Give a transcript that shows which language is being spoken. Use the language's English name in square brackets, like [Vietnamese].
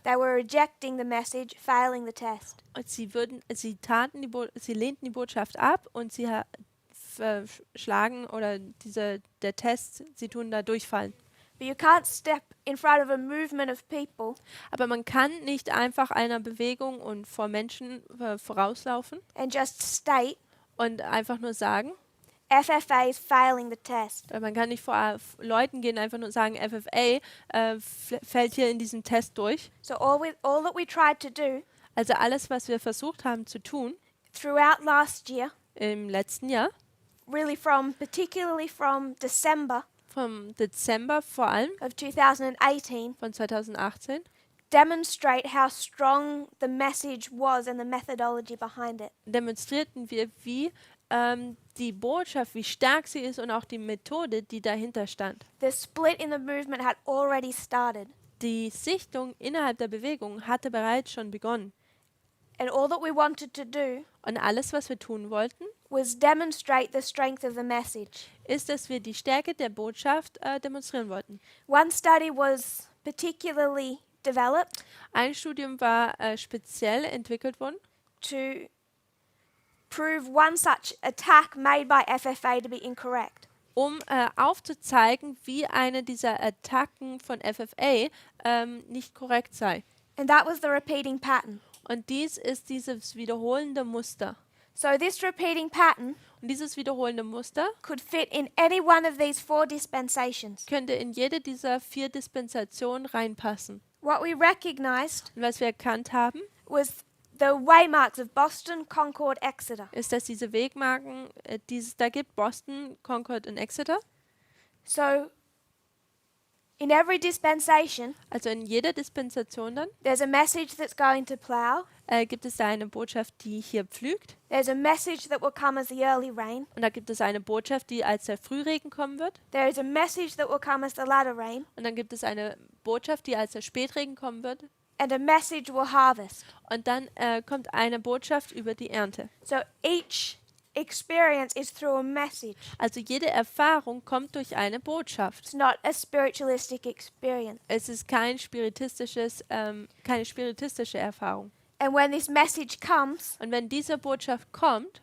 [English] They were rejecting the message, failing the test. [German] Und sie lehnten die Botschaft ab und sie verschlagen oder der Test, sie tun da durchfallen. [English] But you can't step in front of a movement of people [German] Aber man kann nicht einfach einer Bewegung und vor Menschen vorauslaufen [English] and just state [German] und einfach nur sagen, [English] FFA is failing the test. [German] man kann nicht vor Leuten gehen, einfach nur sagen, FFA fällt hier in diesem Test durch. [English] So all that we tried to do [German] Also alles, was wir versucht haben zu tun [English] throughout last year, [German] im letzten Jahr, [English] really particularly from December [German] vom Dezember vor allem, [English] of 2018, [German] von 2018, [English] demonstrate how strong the message was and the methodology behind it. [German] demonstrierten wir, wie die Botschaft, wie stark sie ist und auch die Methode, die dahinter stand. [English] The split in the movement had already started. [German] Die Sichtung innerhalb der Bewegung hatte bereits schon begonnen. [English] And all that we wanted to do [German] Und alles, was wir tun wollten, [English] was demonstrate the strength of the message. [German] ist, dass wir die Stärke der Botschaft demonstrieren wollten. [English] One study was particularly developed [German] Ein Studium war speziell entwickelt worden, [English] to prove one such attack made by FFA to be incorrect. [German] um aufzuzeigen, wie eine dieser Attacken von FFA nicht korrekt sei. [English] And that was the repeating pattern. [German] Und dies ist dieses wiederholende Muster. [English] So this repeating pattern [German] Und dieses wiederholende Muster [English] could fit in any one of these 4 dispensations. [German] könnte in jede dieser 4 Dispensationen reinpassen. [English] What we recognized [German] Und was wir erkannt haben, [English] was the waymarks of Boston, Concord, Exeter. [German] ist, dass diese Wegmarken, die es da gibt, Boston, Concord und Exeter, [English] So in every dispensation, [German] also in jeder Dispensation dann, [English] there's a message that's going to plow. [German] gibt es da eine Botschaft, die hier pflügt. [English] There's a message that will come as the early rain. [German] Und da gibt es eine Botschaft, die als der Frühregen kommen wird. [English] There is a message that will come as the latter rain. [German] Und dann gibt es eine Botschaft, die als der Spätregen kommen wird. [English] And a message will harvest. [German] Und dann kommt eine Botschaft über die Ernte. [English] So each experience is through a message. [German] Also jede Erfahrung kommt durch eine Botschaft. [English] It's not a spiritualistic experience. [German] Es ist keine spiritistische Erfahrung. [English] And when this message comes, [German] Und wenn diese Botschaft kommt,